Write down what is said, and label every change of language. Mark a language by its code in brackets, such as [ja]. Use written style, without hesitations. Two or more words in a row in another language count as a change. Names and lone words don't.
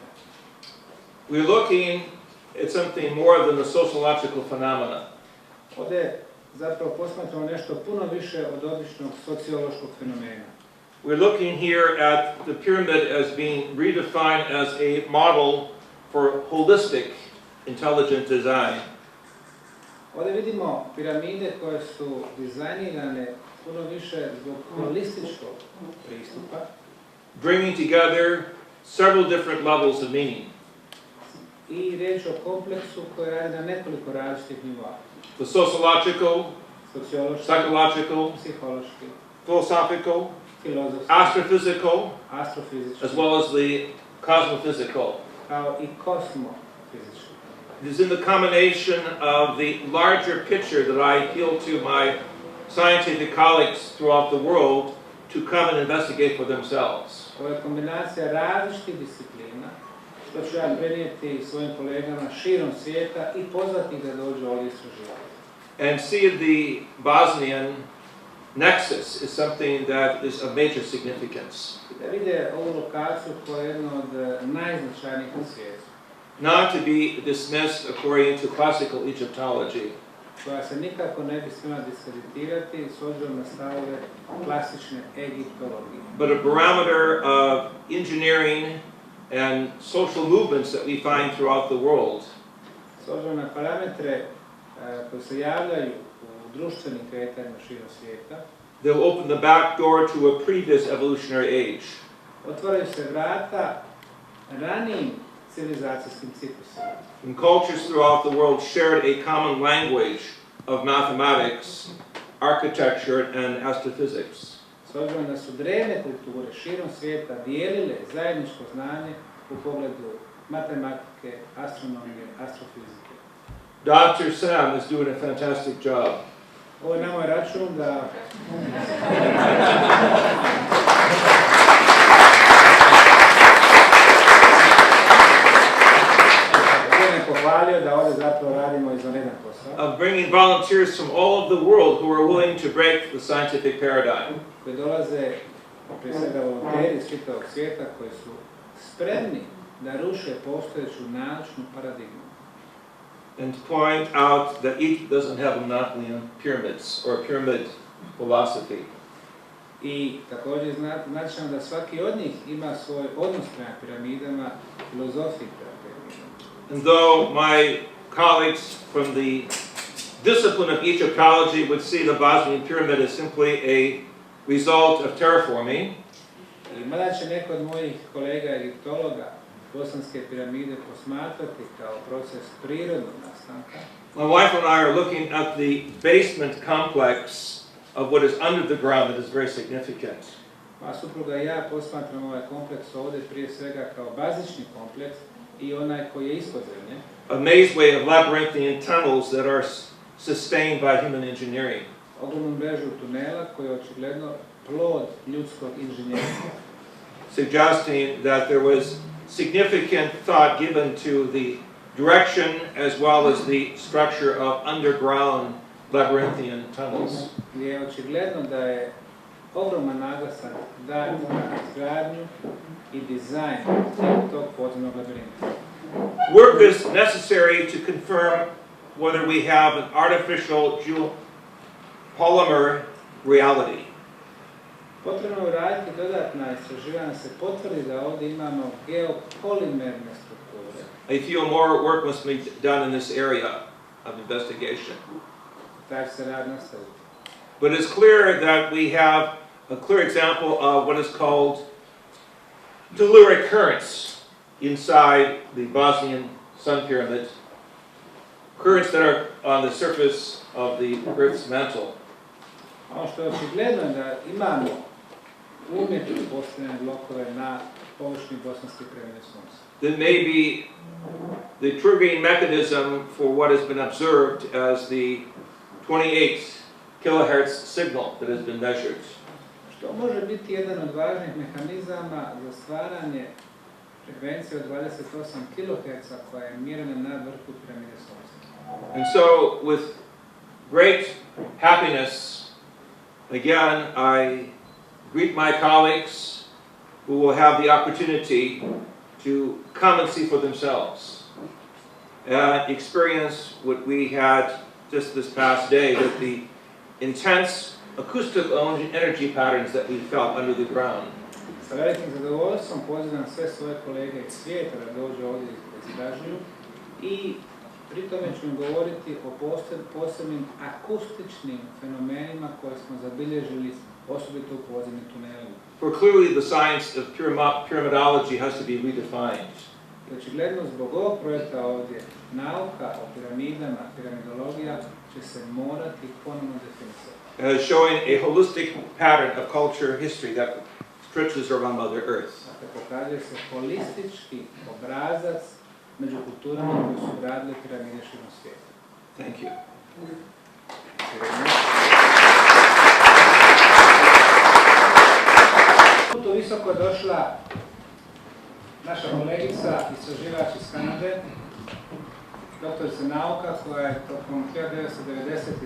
[en] We're looking at something more than the sociological phenomena. [bs] Ovdje zapravo posmatramo nešto puno više od običnog sociološkog fenomena. [en] We're looking here at the pyramid as being redefined as a model for holistic intelligent design. [bs] Ovdje vidimo piramide koje su dizajnirane puno više zbog holističkog pristupa. [en] Bringing together several different levels of meaning. [bs] I riječ o kompleksu koji radi na nekoliko različitih nivoa. [en] The sociological, [bs] Sociološki, [en] psychological, [bs] psihološki, [en] philosophical, [bs] filozofski, [en] astrophysical, [bs] astrofizički, [en] as well as the cosmophysical. [bs] kao i kosmofizički. [en] It is in the combination of the larger picture that I appeal to my scientific colleagues throughout the world to come and investigate for themselves. [bs] Ovo je kombinacija različitih disciplina, što ću ja prenijeti svojim kolegama širom svijeta i pozvati da dođu ovdje istraživati. [en] And see the Bosnian nexus is something that is of major significance. [bs] Da vide ovu lokaciju koja je jedna od najznačajnijih na svijetu. [en] Not to be dismissed according to classical Egyptology, [bs] koja se nikako ne bi smjela diskreditirati s obzirom na stavove klasične egiptologije. [en] but a barometer of engineering and social movements that we find throughout the world. [bs] S obzirom na parametre koji se javljaju u društvenim kretanjima širom svijeta, [en] they'll open the back door to a previous evolutionary age. [bs] Otvaraju se vrata ranijim civilizacijskim ciklusima. [en] And cultures throughout the world shared a common language of mathematics, architecture, and astrophysics. [bs] S obzirom da su drevne kulture širom svijeta dijelile zajedničko znanje u pogledu matematike, astronomije, astrofizike. [en] Dr. Sam is doing a fantastic job. [bs] Ovo je na moj račun da pohvalio da ovdje zapravo radimo izvanredan posao. [en] Of bringing volunteers from all of the world who are willing to break the scientific paradigm. [bs] Koji dolaze prije svega volonteri iz čitavog svijeta koji su spremni da ruše postojeću naučnu paradigmu. [en] And to point out that Egypt doesn't have a monopoly on pyramids or pyramid philosophy. [bs] I također znači da svaki od njih ima svoj odnos prema piramidama, filozofiji prema piramidama. [en] And though my colleagues from the discipline of Egyptology would see the Bosnian pyramid as simply a result of terraforming, [bs] I mada će neko od mojih kolega egiptologa bosanske piramide posmatrati kao proces prirodnog nastanka, [en] my wife and I are looking at the basement complex of what is under the ground that is very significant. [bs] moja supruga i ja posmatram ovaj kompleks ovdje prije svega kao bazični kompleks i onaj koji je ispod zemlje. [en] A mazeway of labyrinthine tunnels that are sustained by human engineering. [bs] Ogromnu mrežu tunela koji je očigledno plod ljudskog inženjerstva. [en] Suggesting that there was significant thought given to the direction as well as the structure of underground labyrinthine tunnels. [bs] Gdje je očigledno da je ogroman naglasak dat na izgradnju i dizajn tog podzemnog labirinta. [en] Work is necessary to confirm whether we have an artificial polymer reality. [bs] Potrebno je raditi dodatna istraživanja se potvrdi da ovdje imamo geopolimerne strukture. [en] I feel more work must be done in this area of investigation. [bs] Taj se rad nastaviti. [en] But it's clear that we have a clear example of what is called telluric currents inside the Bosnian sun pyramid, currents that are on the surface of the Earth's mantle. [bs] Ono što je očigledno je da imamo umjetno postavljene blokove na površini bosanske piramide Sunca. [en] That may be the triggering mechanism for what has been observed as the 28 kilohertz signal that has been measured. [bs] Što može biti jedan od važnih mehanizama za stvaranje frekvencije od 28 kHz koja je mjerena na vrhu piramide Sunca. [en] And so with great happiness, again, I greet my colleagues who will have the opportunity to come and see for themselves and experience what we had just this past day with the intense acoustical energy patterns that we felt under the ground. [bs] Sa velikim zadovoljstvom pozivam sve svoje kolege iz svijeta da dođu ovdje da istražuju i pri tome ću im govoriti o posebnim akustičnim fenomenima koje smo zabilježili osobito u podzemnim tunelima. [en] For clearly the science of pyramidology has to be redefined. [bs] I očigledno zbog ovog projekta ovdje nauka o piramidama, piramidologija će se morati ponovno definisati. [en] Showing a holistic pattern of culture history that stretches around Mother Earth. [bs] Dakle, pokazuje se holistički obrazac među kulturama koji su gradili piramide širom svijeta. [en] Thank you. [bs] Tu visoko je došla naša kolegica, istraživač iz Kanade, doktorica nauka koja je tokom 1990.